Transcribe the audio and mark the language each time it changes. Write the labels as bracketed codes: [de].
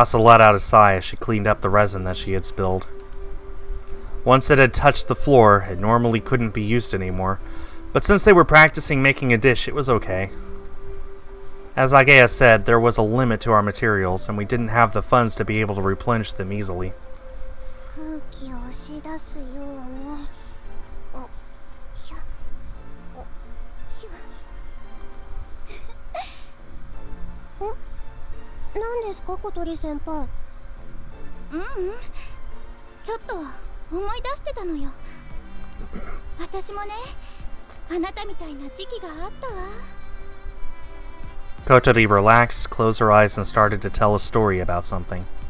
[en] Asa let out a sigh as she cleaned up the resin that she had spilled. Once it had touched the floor, it normally couldn't be used anymore, but since they were practicing making a dish, it was okay. As Ageha said, there was a limit to our materials, and we didn't have the funds to be able to replenish them easily. [ja] 空気を押し出すように。おしゃ、おしゃ。ん？何ですか、小鳥先輩。ちょっと思い出してたのよ。私もね、あなたみたいな時期があったわ。 [en] Kotori relaxed, closed her eyes, and started to tell a story about something.